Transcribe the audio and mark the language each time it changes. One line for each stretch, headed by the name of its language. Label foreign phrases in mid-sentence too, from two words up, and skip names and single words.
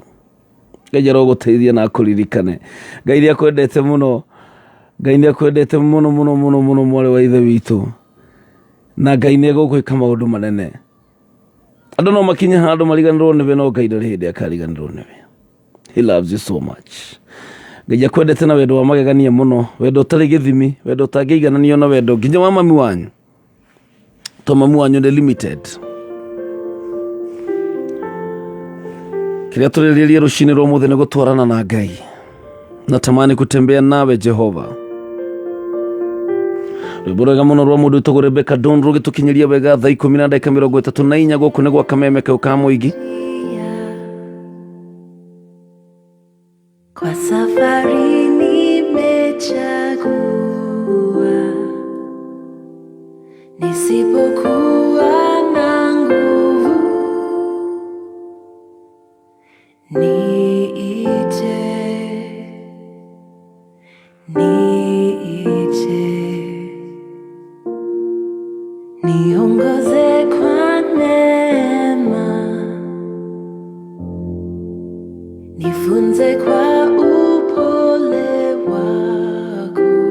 Kikuyu: Ngai aroguteithia na akuririkane. Ngai ni akwendete muno, Ngai ni akwendete muno muno muno muno mwari wa ithe witu, na Ngai ni egugwika maundu manene. Andu no makinya handu mariganirwo niwe, no Ngai ndari hindi akariganirwo niwe.
English: He loves you so much.
Kikuyu: Ngai akwendete na wendo wa magegania muno, wendo utari githimi, wendo utangiigananio na wendo nginya wa mami wanyu. To mami wanyu ni limited. Kiria turiririe rucini rwa umuthi ni gutwarana na Ngai.
Swahili: Natamani kutembea nawe Jehova.
Kikuyu: Rwimbo rwega muno rwa mundu witagwo Rebecca Don rugitukinyiria wega thaa 10:34 guku ni gwa kameme kau ka muigi.
Swahili: Kwa safari nimechagua nisipokuwa na nguvu, niite, niongoze kwa neema, nifunze kwa upole wako,